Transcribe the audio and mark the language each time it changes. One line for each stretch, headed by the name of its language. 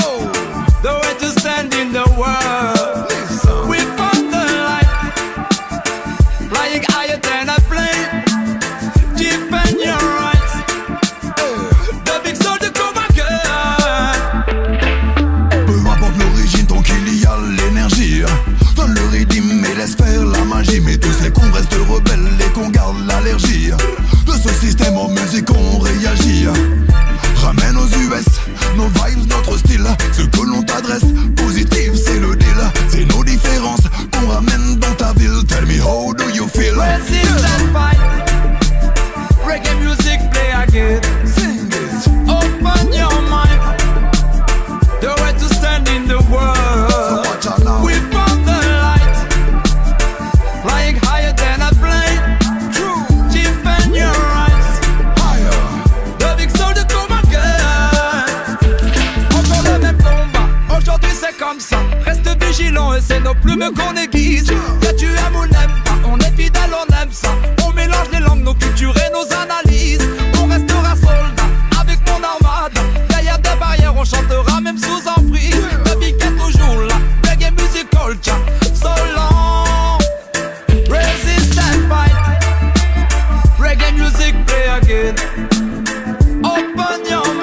English: Oh, the way to stand in the world. We found the light, flying higher than a plane. Defend your rights. The big soldier come again.
French: Peu importe l'origine, tant qu'il y a l'énergie. Donne le rythme et laisse faire la magie. Mais tous les qu'on reste rebelles et qu'on garde l'allergie. De ce système en musique on réagit. Ramène aux US nos vibes, notre style. Ce que l'on t'adresse, positif c'est le deal. C'est nos différences qu'on ramène dans ta ville.
English: Tell me how do you feel? Resistance fight. Reggae music play again. Sing it. Open your mind. The way to stand in the world. So watch out now. We found the light, flying higher than a plane. True. Defend your rights. Higher. The big soldier come again.
French: Encore le même combat. Aujourd'hui c'est comme ça. Reste vigilant et c'est nos plumes qu'on aiguise. Que tu aimes ou n'aimes pas, on est fidèle, on aime ça. On mélange les langues, nos cultures et nos analyses. On restera soldat avec mon armade. Derrière des barrières, on chantera même sous emprise. Le big est toujours là.
English: Reggae music culture, so long. Resist and fight. Reggae music play again. Open your